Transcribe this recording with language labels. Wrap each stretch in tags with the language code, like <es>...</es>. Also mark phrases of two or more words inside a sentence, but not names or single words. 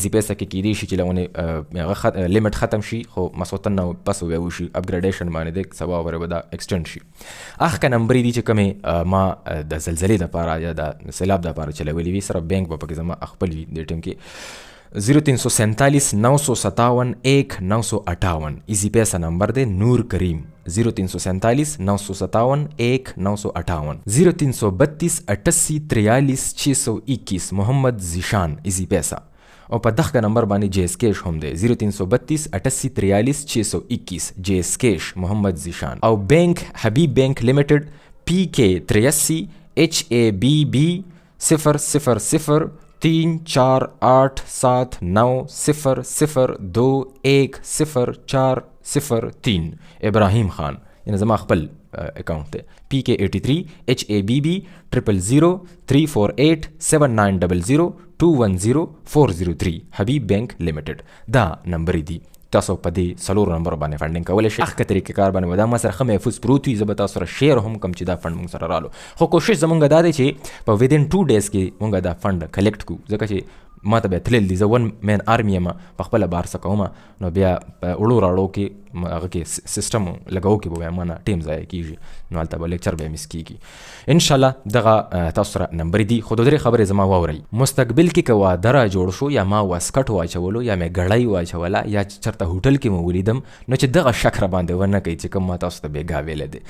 <ps>ایزي پیسه کې کیدای شي چې له هغه لیمټ ختم شي، خو مسوتن نه پس بیا وشي اپګریډیشن باندې دی، سبا ورې به دا ایکسټینډ شي. هغه نمبر دي چې کومې ما د زلزلې دپاره یا د سیلاب دپاره چلولې وي، سره بینک به پکې زما خپل وي دې ټیم کې. 0347 957 1958 ایزی پیسہ نمبر دے نور کریم. 0347 957 1958 0332 88 43 621 محمد ذیشان ایزی پیسہ. او په دغه نمبر باندې جی اس کیش هم دی 0332 88 43 621 جی اس کیش محمد ذیشان. او بینک حبیب بینک لیمیٹڈ پی کے 83 HABB 000 3 4 8 7 9 0 0 2 1 0 4 0 3 ابراہیم خان، یعنی زما خپل اکاؤنٹ دی. PK83 HABB 000 348 7900 210 403 حبیب بینک لیمیٹڈ. دا نمبر دی تاسو په دې څلورو نمبرو باندې فنډینګ کولی شئ. هغه طریقې کار باندې به دا ما سره ښه محفوظ پروت وي، زه به تاسو سره شیر هم کوم چې دا فنډ مونږ سره رالو. خو کوشش زمونږ دا دی چې په ودین</ps> <en>2 days</en> <ps>کې مونږ دا فنډ کلیکټ کړو، ځکه چې ما ته به تلل دي، زه</ps> <en>1 man army</en> <ps>یم، په خپله بار څه کوم، نو بیا په وړو راړو کې هغه کې سیسټم لګو کې به بیا ما نه ټیم ضایع کېږي، نو هلته به لیکچر به مس کېږي. انشاءالله دغه تاسو سره نمبر دي. خو 2-3 خبرې زما واورئ. مستقبل کې که واده را جوړ شو یا ما واسکټ واچولو یا مې ګړۍ واچوله یا چېرته هوټل کې مې ولیدم، نو چې دغه شک را باندې ونه کوي چې کوم ما تاسو ته بېګا ویلی دی.</ps>